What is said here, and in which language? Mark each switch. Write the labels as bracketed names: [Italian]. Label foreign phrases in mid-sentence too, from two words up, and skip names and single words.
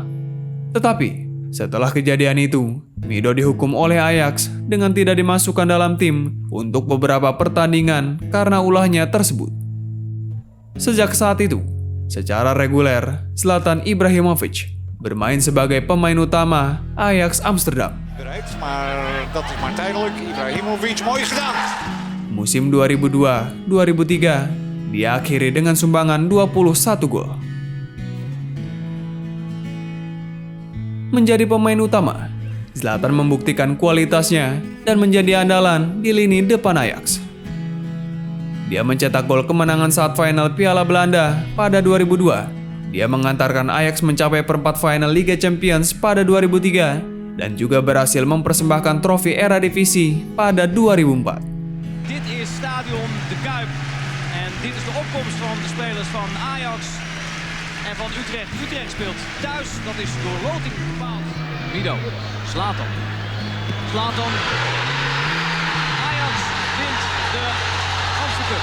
[Indonesian] Tetapi, setelah kejadian itu, Mido dihukum oleh Ajax dengan tidak dimasukkan dalam tim untuk beberapa pertandingan karena ulahnya tersebut. Sejak saat itu, secara reguler, Zlatan Ibrahimovic bermain sebagai pemain utama Ajax Amsterdam. [Dutch] Maar dat is maar tijdelijk. Ibrahimovic, mooi gedaan. [Indonesian] Musim 2002-2003 diakhiri dengan sumbangan 21 gol. Menjadi pemain utama, Zlatan membuktikan kualitasnya dan menjadi andalan di lini depan Ajax. Dia mencetak gol kemenangan saat final Piala Belanda pada 2002. Dia mengantarkan Ajax mencapai perempat final Liga Champions pada 2003 dan juga berhasil mempersembahkan trofi Eredivisie pada 2004. [Dutch] Dit is stadion De Kuip. En dit is de opkomst van de spelers van Ajax en van Utrecht. Utrecht speelt thuis, dat is door loting bepaald. Mido, Zlatan. Zlatan. Ajax wint de Amsterdam Cup.